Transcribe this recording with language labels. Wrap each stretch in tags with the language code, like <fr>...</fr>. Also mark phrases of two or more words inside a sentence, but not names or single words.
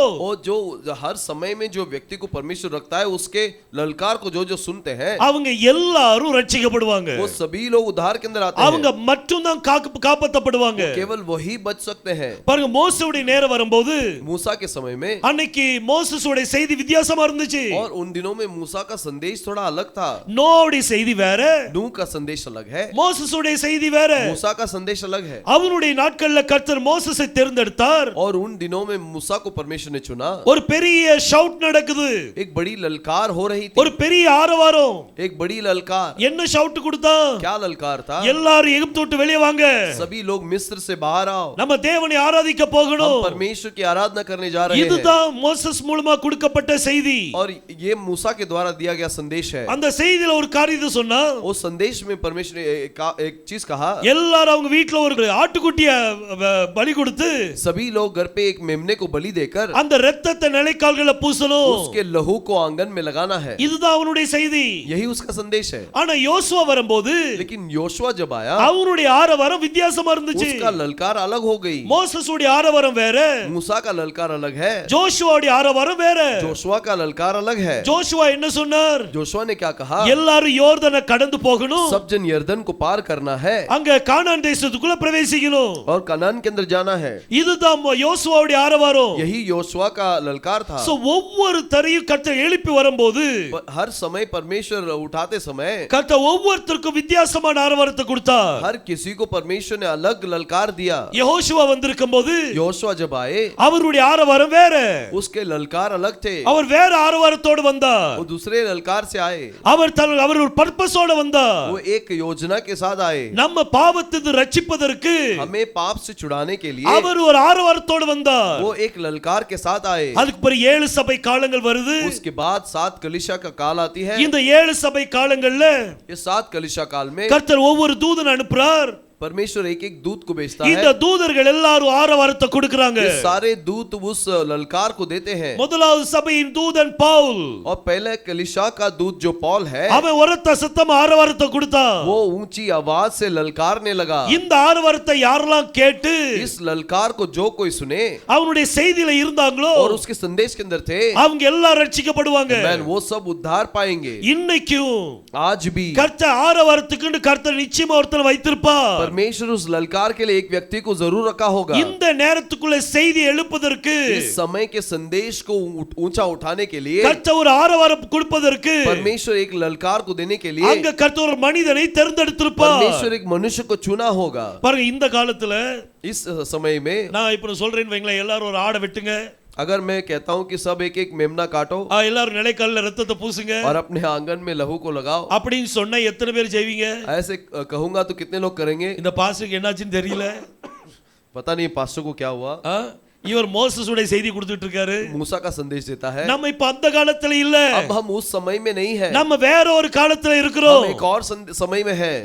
<hi>और जो हर समय में जो व्यक्ति को परमेश्वर रखता है उसके ललकार को जो जो सुनते हैं</hi> <ta>அவங்க எல்லாரும் ரட்சிக்கப்படுவாங்க.</ta> <hi>वो सभी लोग उद्धार के अंदर आते</hi> <ta>அவங்க</ta> <hi>हैं।</hi> <ta>மட்டும் தான் காப்பாற்றப்படுவாங்க.</ta> <hi>केवल वही बच सकते हैं।</hi> <ta>பாருங்க, மோசேவுடைய நேரம் வரும்போது</ta> <hi>मूसा के समय में,</hi> <ta>அன்னைக்கு மோசேஸோட செய்தி வித்தியாசமா இருந்துச்சு.</ta> <hi>और उन दिनों में मूसा का संदेश थोड़ा अलग था।</hi> <ta>நோவுடைய செய்தி வேற,</ta> <hi>नूह का संदेश अलग है,</hi> <ta>மோசேஸோட செய்தி வேற.</ta> <hi>मूसा का संदेश अलग है।</hi> <ta>அவருடைய நாட்கள்ல கர்த்தர் மோசேஸை தேர்ந்தெடுத்தார்.</ta> <hi>और उन दिनों में मूसा को परमेश्वर ने चुना।</hi> <ta>ஒரு பெரிய ஷவுட் நடக்குது,</ta> <hi>एक बड़ी ललकार हो रही</hi> <ta>ஒரு</ta> <hi>थी,</hi> <ta>பெரிய ஆரவாரம்.</ta> <hi>एक बड़ी ललकार।</hi> <ta>என்ன ஷவுட் கொடுத்தா?</ta> <hi>क्या ललकार था?</hi> <ta>எல்லாரும் எகிப்து விட்டு வெளியே வாங்க,</ta> <hi>सभी लोग मिस्र से बाहर आओ,</hi> <ta>நம்ம தேவனை ஆராதிக்க</ta> <hi>हम</hi> <ta>போகணும்.</ta> <hi>परमेश्वर की आराधना करने जा रहे हैं।</hi> <ta>இதுதான் மோசேஸ் மூலமா கொடுக்கப்பட்ட செய்தி.</ta> <hi>और ये मूसा के द्वारा दिया गया संदेश है।</hi> <ta>அந்த செய்தியில ஒரு காரியத்தை சொன்னா,</ta> <hi>उस संदेश में परमेश्वर ने एक चीज कहा,</hi> <ta>எல்லாரும் அவங்க வீட்ல ஒரு ஆட்டுக்குட்டிய பலி கொடுத்து</ta> <hi>सभी लोग घर पे एक मेमने को बलि देकर</hi> <ta>அந்த இரத்தத்தை நிலைக்கால்கள பூசணும்.</ta> <hi>उसके लहू को आंगन में लगाना है।</hi> <ta>இதுதான் அவனுடைய செய்தி.</ta> <hi>यही उसका संदेश है।</hi> <ta>ஆனா யோசுவா வரும்போது</ta> <hi>लेकिन योशुआ जब आया,</hi> <ta>அவனுடைய ஆரவாரம் வித்தியாசமா இருந்துச்சு.</ta> <hi>उसका ललकार अलग हो गई।</hi> <ta>மோசேஸுடைய ஆரவாரம் வேற,</ta> <hi>मूसा का ललकार अलग है,</hi> <ta>ஜோஷுவாவுடைய ஆரவாரம் வேற.</ta> <hi>जोशुआ का ललकार अलग है।</hi> <ta>ஜோஷுவா என்ன சொன்னார்?</ta> <hi>जोशुआ ने क्या कहा?</hi> <ta>எல்லாரும் யோர்தானை கடந்து போகணும்,</ta> <hi>सब जन यर्दन को पार करना है</hi> <ta>அங்க கானான் தேசத்துக்குள்ள பிரவேசிக்கணும்.</ta> <hi>और कनान के अंदर जाना है।</hi> <ta>இதுதான் யோசுவாவுடைய ஆரவாரம்.</ta> <hi>यही योशुआ का ललकार था।</hi> <ta>சோ ஒவ்வொரு தரையும் கர்த்தர் எழுப்பி வரும்போது,</ta> <hi>हर समय परमेश्वर उठाते समय</hi> <ta>கர்த்தர் ஒவ்வொருத்தருக்கும் வித்தியாசமான ஆரவாரத்தை கொடுத்தார்.</ta> <hi>हर किसी को परमेश्वर ने अलग ललकार दिया।</hi> <ta>யெகோஷுவா வந்திருக்கும்போது</ta> <hi>योशुआ जब आए,</hi> <ta>அவருடைய ஆரவாரம் வேற,</ta> <hi>उसके ललकार अलग थे,</hi> <ta>அவர் வேற ஆரவாரத்தோடு வந்தார்.</ta> <hi>वो दूसरे ललकार से आए,</hi> <ta>அவர் ஒரு பர்பஸோட வந்தார்.</ta> <hi>वो एक योजना के साथ आए।</hi> <ta>நம்ம பாவத்திலிருந்து ரட்சிப்பதற்கு</ta> <hi>हमें पाप से छुड़ाने के लिए</hi> <ta>அவர் ஒரு ஆரவாரத்தோடு வந்தார்.</ta> <hi>वो एक ललकार के साथ आए।</hi> <ta>அதுக்கு பிறகு 7 சபை காலங்கள் வருது.</ta> <hi>उसके बाद 7 कलीसिया का काल आती है।</hi> <ta>இந்த 7 சபை காலங்கள்ல</ta> <hi>ये 7 कलीसिया काल में</hi> <ta>கர்த்தர் ஒவ்வொரு தூதன் அனுப்புறார்.</ta> <hi>परमेश्वर एक एक दूत को भेजता</hi> <ta>இந்த</ta> <hi>है।</hi> <ta>தூதர்கள் எல்லாரும் ஆரவாரத்தை கொடுக்கறாங்க.</ta> <hi>ये सारे दूत उस ललकार को देते हैं।</hi> <ta>முதலாவது சபையின் தூதன் பவுல்,</ta> <hi>और पहले कलीसिया का दूत जो पौल है,</hi> <ta>அவன் உரத்த சத்தம் ஆரவாரத்தை கொடுத்தான்.</ta> <hi>वो ऊंची आवाज से ललकारने लगा।</hi> <ta>இந்த ஆரவாரத்தை யாரெல்லாம் கேட்டு</ta> <hi>इस ललकार को जो कोई सुने</hi> <ta>அவனுடைய செய்தியில இருந்தாங்களோ</ta> <hi>और उसके संदेश के अंदर थे,</hi> <ta>அவங்க எல்லாரும் ரட்சிக்கப்படுவாங்க.</ta> <hi>वो सब उद्धार पाएंगे।</hi> <ta>இன்னைக்கும்</ta> <hi>आज भी</hi> <ta>கர்த்தர் ஆரவாரத்துக்கு கர்த்தர் நிச்சயமா ஒருத்தனை வைத்திருப்பார்.</ta> <hi>परमेश्वर उस ललकार के लिए एक व्यक्ति को जरूर रखा होगा।</hi> <ta>இந்த நேரத்துக்குள்ள செய்தி எழுப்புவதற்கு,</ta> <hi>इस समय के संदेश को ऊंचा उठाने के लिए</hi> <ta>கர்த்தர் ஒரு ஆரவாரம் கொடுப்பதற்கு,</ta> <hi>परमेश्वर एक ललकार को देने के लिए</hi> <ta>அங்க கர்த்தர் ஒரு மனிதனை தேர்ந்தெடுத்திருப்பார்.</ta> <hi>परमेश्वर एक मनुष्य को चुना होगा।</hi> <ta>பாருங்க, இந்த காலத்துல</ta> <hi>इस समय में</hi> <ta>நான் இப்ப சொல்றேன்னு வைங்களேன், எல்லாரும் ஒரு ஆடை வெட்டுங்க,</ta> <hi>अगर मैं कहता हूं कि सब एक एक मेमना काटो</hi> <ta>எல்லாரும் நிலைக்கால்ல ரத்தத்தை பூசுங்க</ta> <hi>और अपने आंगन में लहू को लगाओ,</hi> <ta>அப்படின்னு சொன்னா எத்தனை பேர் செய்வீங்க?</ta> <hi>ऐसे कहूंगा तो कितने लोग करेंगे?</hi> <ta>இந்த பாஸ்டருக்கு என்னாச்சுன்னு தெரியல.</ta> <hi>पता नहीं पास्टर को क्या हुआ।</hi> <ta>இவர் மோசேஸுடைய செய்தி கொடுத்துட்டு இருக்காரு.</ta> <hi>मूसा का संदेश देता है।</hi> <ta>நம்ம இப்ப அந்த காலத்துல இல்ல,</ta> <hi>अब हम उस समय में नहीं है,</hi> <ta>நம்ம வேற ஒரு காலத்துல இருக்கிறோம்.</ta> <hi>हम एक और समय में है।</hi>